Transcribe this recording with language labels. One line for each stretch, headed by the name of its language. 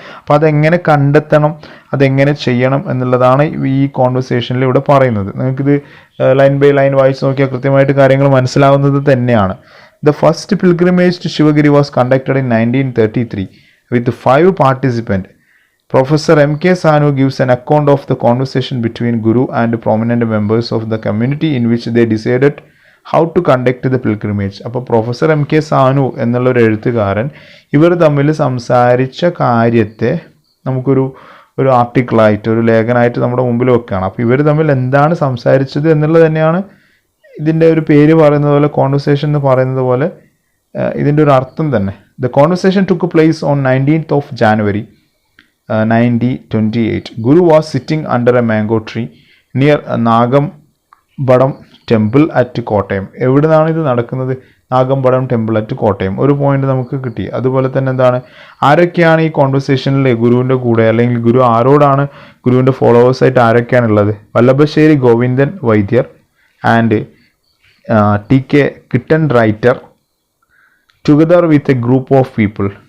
Malayalam: അപ്പോൾ അതെങ്ങനെ കണ്ടെത്തണം, അതെങ്ങനെ ചെയ്യണം എന്നുള്ളതാണ് ഈ കോൺവെർസേഷനിൽ ഇവിടെ പറയുന്നത്. നിങ്ങൾക്കിത് ലൈൻ ബൈ ലൈൻ വായിച്ച് നോക്കിയാൽ കൃത്യമായിട്ട് കാര്യങ്ങൾ മനസ്സിലാവുന്നത് തന്നെയാണ്.
English: The first pilgrimage to Shivagiri was conducted in 1933 with 5 participants. Professor M.K. Sanu gives an account of the conversation between Guru and prominent members of the community in which they decided how to conduct the pilgrimage.
Malayalam: അപ്പോൾ professor M.K. Sanu എന്നുള്ളൊരു എഴുത്തുകാരൻ ഇവർ തമ്മിൽ സംസാരിച്ച കാര്യത്തെ നമുക്കൊരു ആർട്ടിക്കിളായിട്ട്, ഒരു ലേഖനമായിട്ട് നമ്മുടെ മുമ്പിൽ വെക്കുകയാണ്. അപ്പോൾ ഇവർ തമ്മിൽ എന്താണ് സംസാരിച്ചത് എന്നുള്ളത് തന്നെയാണ് ഇതിൻ്റെ ഒരു പേര് പറയുന്നത് പോലെ, കോൺവെർസേഷൻ എന്ന് പറയുന്നത് പോലെ ഇതിൻ്റെ ഒരു അർത്ഥം തന്നെ.
English: The conversation took place on 19th of January 1928. Guru was sitting under a mango tree near Nagampadam temple at Kottayam.
Malayalam: എവിടെ നിന്നാണ് ഇത് നടക്കുന്നത്?
English: Nagampadam temple at Kottayam.
Malayalam: ഒരു പോയിന്റ് നമുക്ക് കിട്ടി. അതുപോലെ തന്നെ എന്താണ്, ആരൊക്കെയാണ് ഈ കോൺവെർസേഷനിൽ ഗുരുവിൻ്റെ കൂടെ, അല്ലെങ്കിൽ ഗുരു ആരോടാണ്, ഗുരുവിൻ്റെ ഫോളോവേഴ്സായിട്ട് ആരൊക്കെയാണുള്ളത്?
English: Vallabhassery Govindan Vaidyar and T.K. Kittan writer together with a group of people.